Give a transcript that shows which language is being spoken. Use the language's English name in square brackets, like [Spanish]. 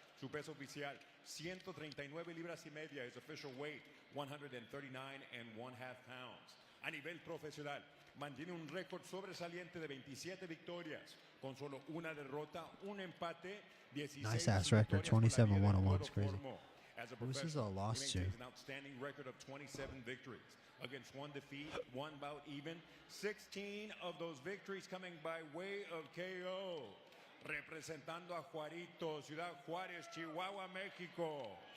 [Spanish] Su peso oficial, 139 libras y media. [English] His official weight, 139 1/2 pounds. [Spanish] A nivel profesional, mantiene un récord sobresaliente de 27 victorias, con solo una derrota, un empate, 16. [English] Nice ass record, 27-101. It's crazy. This is a loss to. An outstanding record of 27 victories against 1 defeat, 1 bout even. 16 of those victories coming by way of KO. [Spanish] Representando a Juarito, Ciudad Juárez, Chihuahua, México.